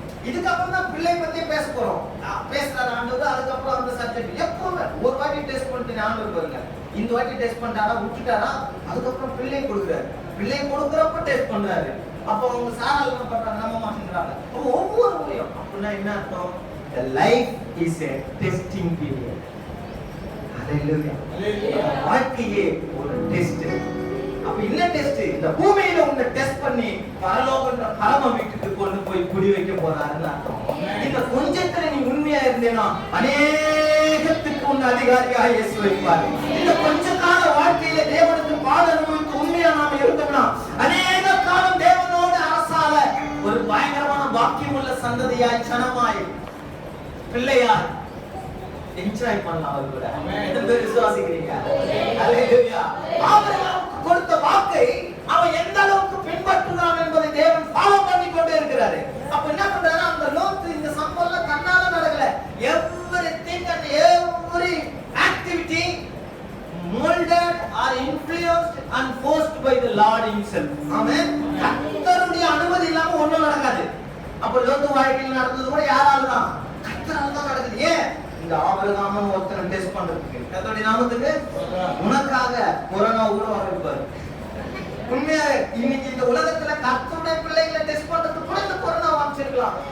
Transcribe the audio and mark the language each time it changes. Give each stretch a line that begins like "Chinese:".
Tamil: இதுக்கப்புறம் தான் பிள்ளை பத்தி பேச போறோம். பேசுறாரு ஆண்டவர். அதுக்கப்புறம் அந்த சப்ஜெக்ட் எப்பவுமே ஒரு வாட்டி டெஸ்ட் பண்ணிட்டு ஆண்டவர் பாருங்க, இந்த வாட்டி டெஸ்ட் பண்ணிட்டாரா விட்டுட்டாரா, அதுக்கப்புறம் பிள்ளை கொடுக்குறாரு. பிள்ளை கொடுக்குறப்ப டெஸ்ட் பண்றாரு. அப்போ அவங்க சாரால் என்ன பண்றாங்க, நம்ப மாட்டேங்கிறாங்க. ஒவ்வொரு முறையும் அப்படின்னா என்ன அர்த்தம்?
English: The life is a testing period.
Tamil: ஹalleluya. வாழ்க்கையே ஒரு டெஸ்ட். அப்ப என்ன டெஸ்ட்? இந்த பூமியில உன்னை டெஸ்ட் பண்ணி பரலோகன்ற பரம வீட்டுக்கு கொண்டு போய் குடி வைக்க போறாருன்னு அர்த்தம். இந்த கொஞ்சத்துல நீ உண்மையா இருந்தேனா அநேகத்துக்கு உன் அதிகாரியா இயேசு வைப்பார். இந்த கொஞ்ச கால வாழ்க்கையில தேவனுக்கு பாட அனுபவித்து உண்மையா நாம இருந்தோம்னா அநேக காலம் தேவனோடு அரசால ஒரு பயங்கரமான பாக்கியம் உள்ள சந்ததியாய் சனமாய் பிள்ளையாய் என்ஜாய் பண்ணலாம். அவர் கூட எத்தனை பேர் விசுவாசிக்கிறீங்க? ஹalleluya. ஆபிரகாமுக்கு கொடுத்த வாக்கை அவன் எந்த அளவுக்கு பின்பற்றுகிறான் என்பதை தேவன் ஃபாலோ பண்ணி கொண்டே இருக்கிறாரு. அப்ப என்ன பண்றாரு, அந்த லோத்து இந்த சம்பவம்ல கண்ணால நடக்கல.
English: everything and every activity molded or influenced and forced by the Lord himself.
Tamil: ஆமென். கர்த்தருடைய அனுமதி இல்லாம ஒண்ணும் நடக்காது. அப்ப லோத்து வாழ்க்கையில் நடந்தது கூட யாரால தான்? கர்த்தரால தான் நடக்குது. ஏன்? இந்த ஆபிரகாமும் ஒருத்தனை டெஸ்ட் பண்றதுக்கு. கர்த்தருடைய நாமத்துக்கு உனக்காக கொரோனா கூட வரப்பாரு. உண்மையா இன்னைக்கு இந்த உலகத்துல கர்த்தருடைய பிள்ளைகளை டெஸ்ட் பண்றதுக்கு கூட இந்த கொரோனா வாங்கிச்சிருக்கலாம்.